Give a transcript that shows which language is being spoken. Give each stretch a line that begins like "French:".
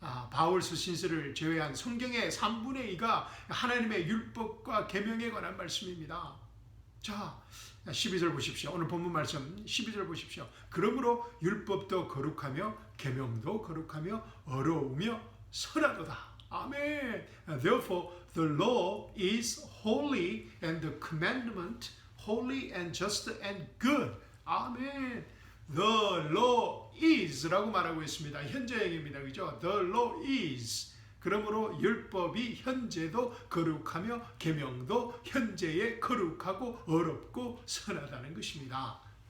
Korean: 바울 서신서를 제외한 성경의 3분의 2가 하나님의 율법과 계명에 관한 말씀입니다. 자, 12절 보십시오. 오늘 본문 말씀 12절 보십시오. 그러므로 율법도 거룩하며 계명도 거룩하며 어려우며 선하도다. 아멘.
English: Therefore the law is holy and the commandment holy and just and good.
Korean: 아멘.
English: The law is
Korean: 라고 말하고 있습니다. 현재형입니다. 그죠?
English: The law is.
Korean: 그러므로 율법이 현재도 거룩하며 계명도 현재에 거룩하고 어렵고 선하다는 것입니다.